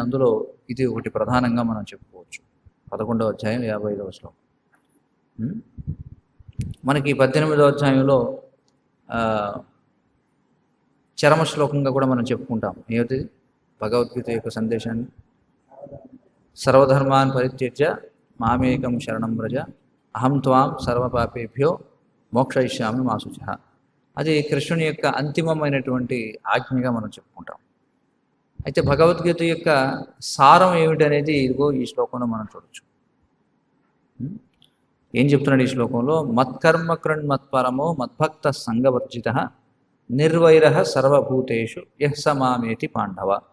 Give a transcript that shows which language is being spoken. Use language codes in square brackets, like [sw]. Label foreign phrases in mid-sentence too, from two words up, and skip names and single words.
[te] అందులో ఇది ఒకటి ప్రధానంగా మనం చెప్పుకోవచ్చు. 11వ అధ్యాయం 55వ శ్లోకం. మనకి 18వ అధ్యాయంలో చరమ శ్లోకంగా కూడా మనం చెప్పుకుంటాం. ఏమిటి భగవద్గీత యొక్క సందేశాన్ని? [sa] సర్వధర్మాన్ పరిత్యజ్య మామేకం శరణం వ్రజ అహం త్వాం సర్వపాపేభ్యో మోక్షయిష్యామి మా శుచః. [te] అది కృష్ణుని యొక్క అంతిమమైనటువంటి ఆజ్ఞగా మనం చెప్పుకుంటాం. అయితే భగవద్గీత యొక్క సారం ఏమిటనేది ఇదిగో ఈ శ్లోకంలో మనం చూడొచ్చు. ఏం చెప్తున్నాడు ఈ శ్లోకంలో? [sa] మత్కర్మ కృణ్మత్పరమో మద్భక్త సంగవర్జిత నిర్వైర సర్వభూతేషు యః స మామేతి పాండవ.